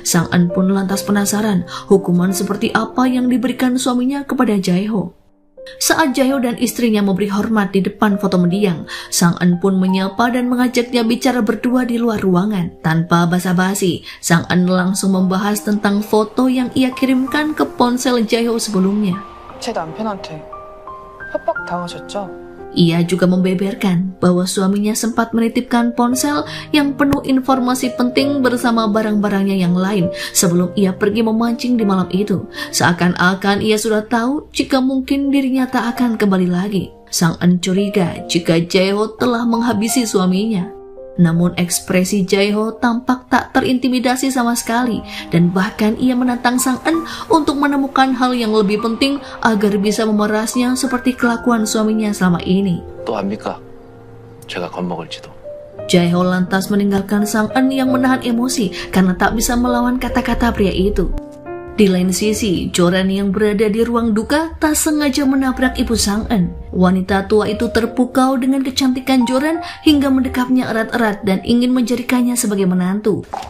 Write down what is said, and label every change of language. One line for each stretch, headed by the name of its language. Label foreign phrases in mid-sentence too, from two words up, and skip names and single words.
Indonesian: Sang-eun pun lantas penasaran hukuman seperti apa yang diberikan suaminya kepada Jae-ho. Saat Jae-ho dan istrinya memberi hormat di depan foto mendiang, Sang-eun pun menyapa dan mengajaknya bicara berdua di luar ruangan. Tanpa basa-basi, Sang-eun langsung membahas tentang foto yang ia kirimkan ke ponsel Jae-ho sebelumnya.
Korean: 제 남편한테 협박당하셨죠?
Indonesian: Ia juga membeberkan bahwa suaminya sempat menitipkan ponsel yang penuh informasi penting bersama barang-barangnya yang lain sebelum ia pergi memancing di malam itu. Seakan-akan ia sudah tahu jika mungkin dirinya tak akan kembali lagi. Sang-eun curiga jika Jae-ho telah menghabisi suaminya. Namun ekspresi Jae-ho tampak tak terintimidasi sama sekali, dan bahkan ia menantang Sang-eun untuk menemukan hal yang lebih penting agar bisa memerasnya seperti kelakuan suaminya selama ini.
Korean: 또 압니까? 제가 겁먹을지도.
Indonesian: Jae-ho lantas meninggalkan Sang-eun yang menahan emosi karena tak bisa melawan kata-kata pria itu. Di lain sisi, Joran yang berada di ruang duka tak sengaja menabrak ibu Sang-eun. Wanita tua itu terpukau dengan kecantikan Joran hingga mendekapnya erat-erat dan ingin menjadikannya sebagai menantu.